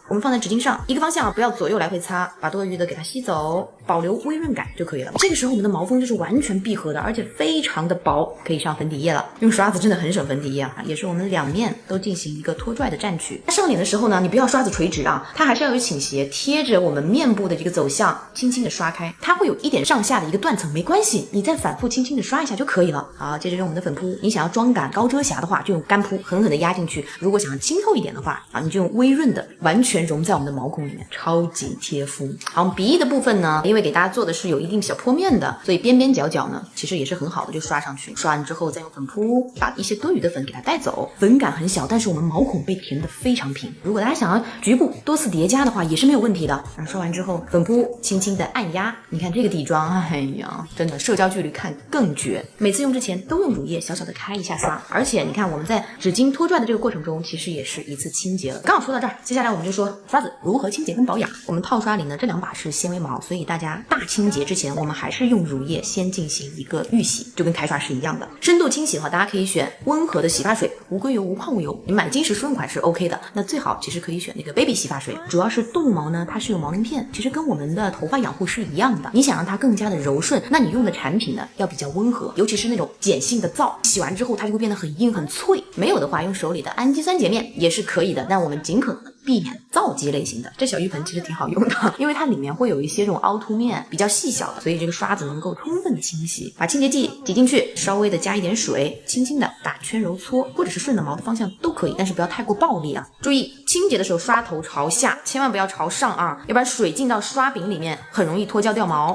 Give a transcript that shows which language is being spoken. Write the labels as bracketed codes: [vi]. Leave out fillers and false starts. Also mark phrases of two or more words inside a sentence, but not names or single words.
[zh] 我們放在紙巾上，一個方向啊，不要左右來回擦，把多餘的給它吸走，保留微潤感就可以了。這個時候我們的毛鋒就是完全閉合的，而且非常的薄，可以上粉底液了。用刷子真的很省粉底液啊，也是我們兩面都進行一個拖拽的蘸取。上臉的時候呢，你不要刷子垂直啊，它還是要有傾斜，貼着我們面部的這個走向，輕輕的刷開，它會有一點上下的一個斷層，沒關係，你再反覆輕輕的刷一下就可以了。好，接着用我們的粉撲，你想要妝感高遮瑕的話，就用乾撲狠狠的壓進去；如果想要清透一點的話啊，你就用微潤的，完全融在我們的毛孔裡面，超級貼膚。好，我們鼻翼的部分呢，因為給大家做的是有一定小坡面的，所以邊邊角角呢，其實也是很好的，就刷上去。刷完之後再用粉撲，把一些多餘的粉給它帶走。粉感很小，但是我們毛孔被填得非常平。如果大家想要局部多次疊加的話，也是沒有問題的。刷完之後，粉撲輕輕的按壓，你看這個底妝，哎呀，真的社交距離看更絕。每次用之前都用乳液小小的開一下刷，而且你看我們在紙巾拖拽的這個過程中，其實也是一次清潔了。剛好說到這兒，接下來我們就說刷子如何清潔跟保養。我們套刷裡呢，這兩把是纖維毛，所以大家大清潔之前，我們還是用乳液先進行一個預洗，就跟開刷是一樣的。深度清洗的話，大家可以選溫和的洗髮水，無硅油無礦物油。你買金石舒潤款是 OK 的，那最好其實可以選那個 baby 洗髮水。主要是動物毛呢，它是有毛鱗片，其實跟我們的頭髮養護是一樣的。你想讓它更加的柔順，那你用的產品呢要比較溫和，尤其是那種鹼性的皂，洗完之後它就會變得很硬很脆。沒有的話，用手裡的氨基酸潔面也是可以的，但我們盡可能避免皂基類型的。這小浴盆其實挺好用的，因為它裡面會有一些這種凹凸面比較細小的，所以這個刷子能夠充分的清洗。把清潔劑擠進去，稍微的加一點水，輕輕的打圈揉搓，或者是順着毛的方向都可以，但是不要太過暴力啊。注意清潔的時候刷頭朝下，千萬不要朝上啊，要不然水進到刷柄裡面很容易脫膠掉毛。